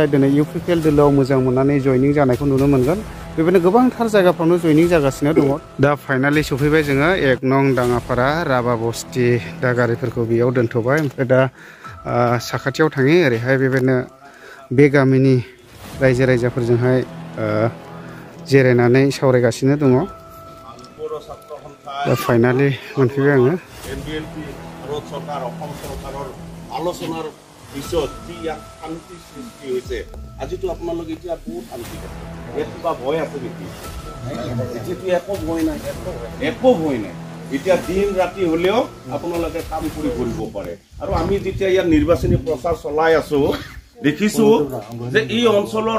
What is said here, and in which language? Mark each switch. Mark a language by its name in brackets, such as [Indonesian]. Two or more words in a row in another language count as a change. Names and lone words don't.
[Bodo] दिनै इउपिपिएल दोलोआव मोजां मोननानै जयनिं जानायखौ नुनो मोनगोन बेबायदिनो गोबांथार जायगाफ्रावनो जयनिं जागासिनो दङ दा फाइनाली सफैबाय जोङो 1 नं दाङापारा राबा बस्ति दा गारिफोरखौ बेयाव दोनथ'बाय ओमफ्राय दा साखाथियाव थाङो ओरैहाय बेबायदिनो बे गामिनि रायजो राजाफोरजोंहाय जिरायनानै सावरायगासिनो दङ दा फाइनाली मोनफैबाय आङो [Assamese] আলোচনার পিছত যি ইয়াত শান্তি সৃষ্টি হৈছে আজিতো আপোনালোকে এতিয়া বহুত শান্তি কিবা ভয় আছে নেকি এতিয়াতো একো ভয় নাই এতিয়া দিন ৰাতি হলেও আপোনালোকে কাম কৰিব পাৰে আৰু আমি যেতিয়া ইয়াত নিৰ্বাচনী প্ৰচাৰ চলাই আছো দেখিছো যে এই অঞ্চলৰ